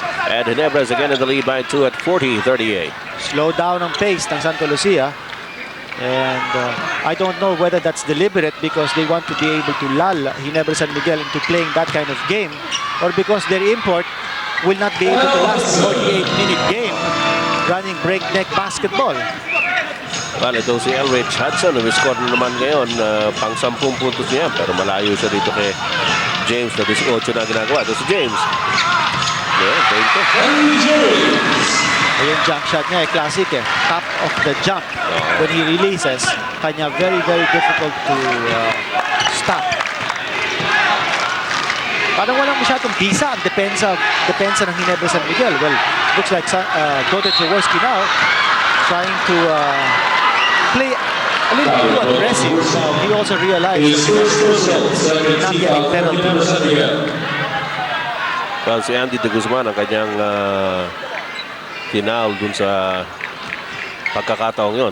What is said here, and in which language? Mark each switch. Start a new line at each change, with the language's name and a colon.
English: And Ginebra is again in the lead by 2 at 40-38.
Filipino: Slow down ang pace ng Santa Lucia.
English: And I don't know whether that's deliberate because they want to be able to lull Ginebra San Miguel into playing that kind of game, or because their import will not be able to last 48-minute game running breakneck basketball.
Filipino: Well, ito si Elridge Hudson, umiscore na naman ngayon, pang 10 puntos niya, pero malayo siya dito kay James na 18 na ginagawa. Ito si James.
English: Yeah, 20.
Filipino: Yung jump shot niya, classic eh.
English: Top of the jump. When he releases, kanya very, very difficult to stop.
Filipino: Parang walang masyadong bisa ang depensa ng Ginebra San Miguel.
English: Well, looks like Dodo Jaworski now trying to play a little bit too aggressive. He also realized that not getting penalty.
Filipino: Well, si Andy De Guzman ang kanyang final dun sa pagkakataong yun.